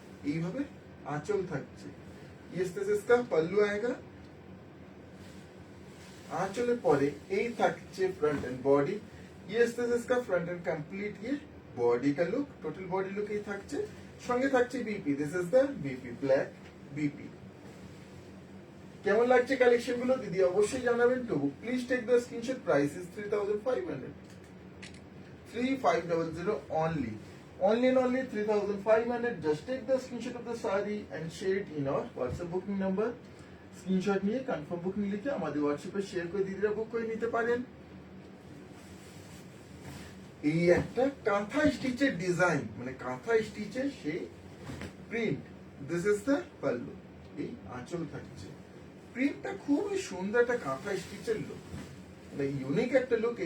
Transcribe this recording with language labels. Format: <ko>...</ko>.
<bn>এইভাবে আঁচল থাকছে,</bn> <hi>ये इस तरह से इसका पल्लू आएगा।</hi> <bn>आंचलेর পরে এই থাকছে फ्रंट एंड बॉडी,</bn> <hi>ये इस तरह से इसका फ्रंट एंड कंप्लीट ये बॉडी का लुक, टोटल बॉडी लुक</hi> <bn>এই থাকছে। সঙ্গে থাকছে BP,</bn> <en>This is the BP, black BP.</en> <bn>কেমন লাগছে কালেকশন গুলো দিদি অবশ্যই জানাবেন।</bn> <en>To book please take the screenshot, price is 3500, 3500 only, only and only 3500। just take the screenshot of the saree and share it in our WhatsApp booking number।</en> <bn>Screenshot নিয়ে confirm booking লিখে আমাদের হোয়াটসঅ্যাপে share করে দিদিরা বুক করে নিতে পারেন। এই একটা কাঁথা স্টিচের ডিজাইন, মানে কাঁথা স্টিচের সেই print,</bn> <en>This is the pallu.</en> <bn>এই আঁচল থাকছে, প্রিন্টটা খুবই সুন্দর, একটা কাঁথা স্টিচের লুক, মানে ইউনিক একটা লুক।</bn>